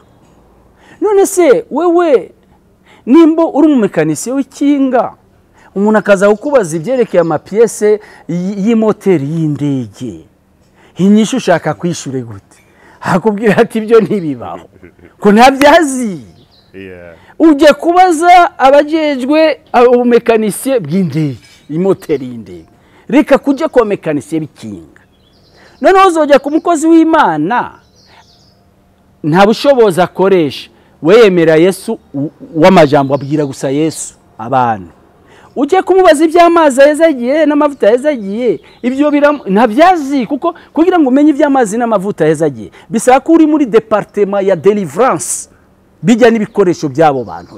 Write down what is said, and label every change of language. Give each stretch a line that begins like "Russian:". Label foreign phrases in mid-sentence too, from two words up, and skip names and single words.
Rundi: None se wewe nimbo uri mu mekanisiye w'ikinga, umuntu akaza kukubaza ibyerekeye amapiese y'imoteri y'indege, inyishu ushaka kwishure gute? Hakubwira ati ibyo ntibibaho ko ntabyazi. Uje kubaza abajejwe ubumekanisiye bw'indege, imoteri y'indege, reka kujya ku mekanisiye b'ikinga. None uzojya ku mukozi w'Imana nta bushobozi akoresha, wemera Yesu w'amajambo abwira gusa Yesu abantu. Uje kumubaza iby'amazi yezagiye n'amavuta yezagiye, ibyo ntabyazi kuko kugira ngo umenye iby'amazi n'amavuta yezagiye bisaba ko uri muri departement ya deliverance bijya n'ibikoresho byabo bantu.